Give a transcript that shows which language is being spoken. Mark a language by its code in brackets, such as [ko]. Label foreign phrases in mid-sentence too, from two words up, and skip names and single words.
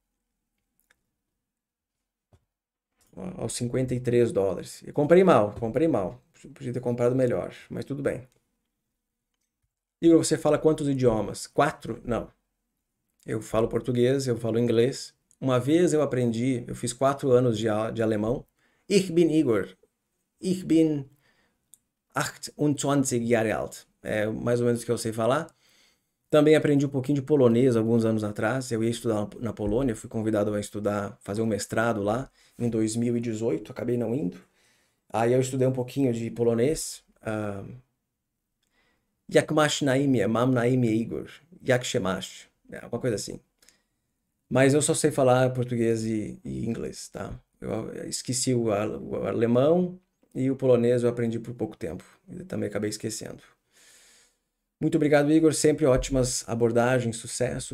[pt] Aos 53 dólares. E comprei mal. Podia ter comprado melhor, mas tudo bem. Igor, você fala quantos idiomas? 4? Não. Eu falo português, eu falo inglês. Uma vez eu fiz 4 anos de alemão. [de] Ich bin Igor. Ich bin 28 Jahre alt. [pt] É mais ou menos o que eu sei falar. Também aprendi um pouquinho de polonês alguns anos atrás. Eu ia estudar na Polônia, fui convidado a estudar, fazer um mestrado lá em 2018, acabei não indo. Aí eu estudei um pouquinho de polonês. [pl] Jak masz na imię? Mam na imię Igor. Jak się masz? [pt] Uma coisa assim. Mas eu só sei falar português e inglês, tá? Eu esqueci o alemão e o polonês eu aprendi por pouco tempo. E também acabei esquecendo. Muito obrigado, Igor. Sempre ótimas abordagens, sucesso.